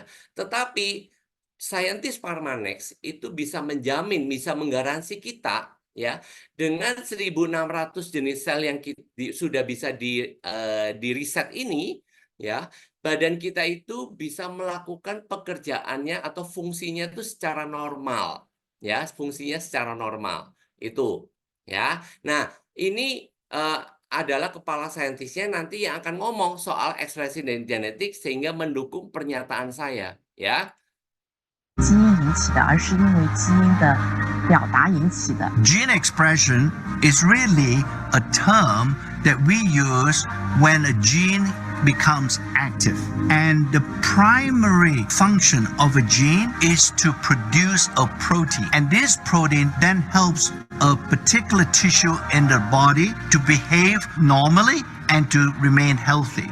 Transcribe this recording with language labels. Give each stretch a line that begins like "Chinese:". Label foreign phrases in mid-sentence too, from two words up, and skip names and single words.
Indonesian: Tetapi saintis Pharmanex itu bisa menjamin, bisa menggaransi kita ya, dengan 1.600 jenis sel yang sudah bisa di riset ini ya, badan kita itu bisa melakukan pekerjaannya atau fungsinya itu secara normal ya, fungsinya secara normal itu ya. Nah, ini adalah kepala saintisnya nanti yang akan ngomong soal ekspresi dan genetik sehingga mendukung pernyataan saya ya.
Chinese: 基因引起的，而是因为基因的表达引起的。
English: Gene expression is really a term that we use when a gene becomes active. And the primary function of a gene is to produce a protein. And this protein then helps a particular tissue in the body to behave normally and to remain healthy.